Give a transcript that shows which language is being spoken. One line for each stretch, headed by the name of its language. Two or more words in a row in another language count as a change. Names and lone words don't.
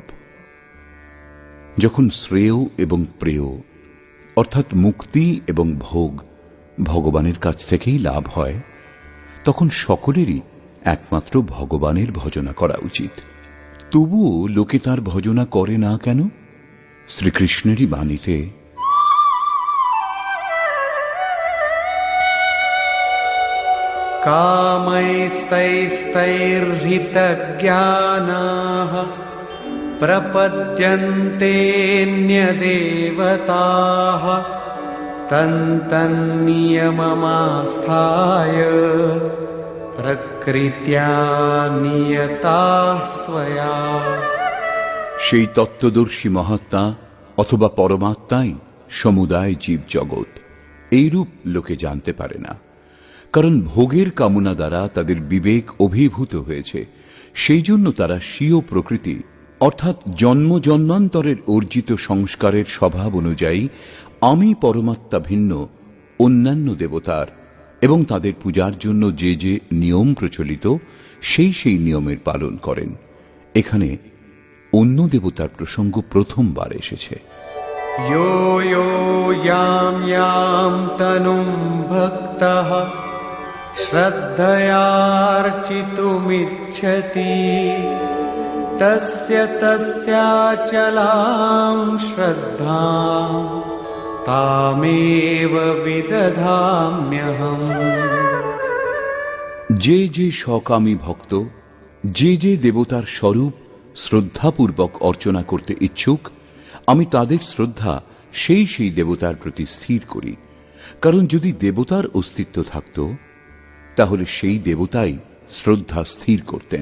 Bangla: যখন শ্রেয় এবং প্রেয় অর্থাৎ মুক্তি এবং ভোগ ভগবানের কাছ থেকেই লাভ হয়, তখন সকলেরই একমাত্র ভগবানের ভজনা করা উচিত। তবুও লোকে তার ভজনা করে না কেন? শ্রীকৃষ্ণেরই বাণীতে
Sanskrit: कामैस्तैस्तैर्हृतज्ञानाः प्रपद्यन्तेऽन्यदेवताः तन्तन्नियममास्थाय प्रकृत्या नियताः स्वया।
Bangla: সেই তত্ত্বদর্শী মহাত্মা অথবা পরমাত্মাই সমুদায় জীব জগৎ, এইরূপ লোকে জানতে পারে না। কারণ ভোগের কামনা দ্বারা তাদের বিবেক অভিভূত হয়েছে। সেই জন্য তারা স্বীয় প্রকৃতি অর্থাৎ জন্ম জন্মান্তরের অর্জিত সংস্কারের স্বভাব অনুযায়ী আমি পরমাত্মা ভিন্ন অন্যান্য দেবতার এবং তাদের পূজার জন্য যে যে নিয়ম প্রচলিত সেই নিয়মের পালন করেন। এখানে অন্য দেবতার প্রসঙ্গ প্রথমবার এসেছে।
Sanskrit: यो यो यां यां तनुं भक्तः श्रद्धयार्चितुमिच्छति तस्य तस्याचलां श्रद्धां तामेव विदधाम्यहम्।
Bangla: যে যে সকামী ভক্ত যে যে দেবতার স্বরূপ শ্রদ্ধাপূর্বক অর্চনা করতে ইচ্ছুক, আমি তাদের শ্রদ্ধা সেই দেবতার প্রতি স্থির করি। কারণ যদি দেবতার অস্তিত্ব থাকত তাহলে সেই দেবতাই শ্রদ্ধা স্থির করতেন।